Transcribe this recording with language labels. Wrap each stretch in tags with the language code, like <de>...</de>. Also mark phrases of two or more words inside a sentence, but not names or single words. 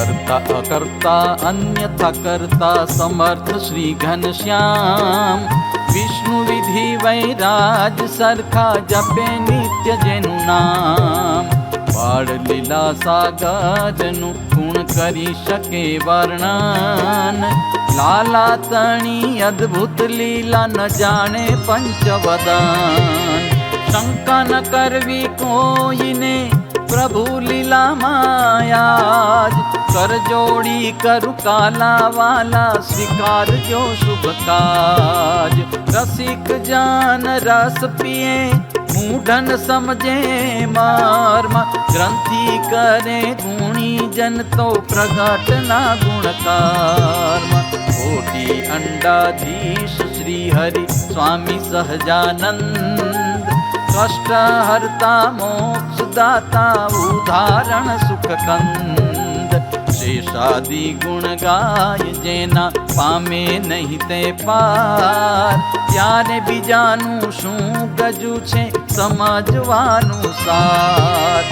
<gu>અકર્તા અન્યથા કર્તા સમર્થ શ્રી ઘનશ્યામ। વિષ્ણુ વિધિ વૈરાજ સરખા જપે નિત્ય જેનું નામ। બાળ લીલા સાગરનું ગુણ કરી શકે વર્ણન। લાલા તણી અદ્ભુત લીલા ન જાણે પંચવદન। શંકા ન કરવી કોઈને પ્રભુ લીલા માયાજ। કર જોડી કરું કાલા વાલા સ્વીકાર જો શુભ કાજ।</gu> <hi>रसिक जान रस पिए मूढ़न समझे मर्म। ग्रंथि करे गुणी जन तो प्रगट ना गुण कर्म।</hi> <gu>કોટિ અંડાધીશ શ્રી હરિ સ્વામી સહજાનંદ। કષ્ટ હરતા મોક્ષ દાતા ઉદાહરણ સુખ કંદ। શેષાદિ ગુણ ગાય જેના પામે નહીં તે પાર। ત્યારે બીજાનું શું ગજું છે સમજવાનું સાર।</gu>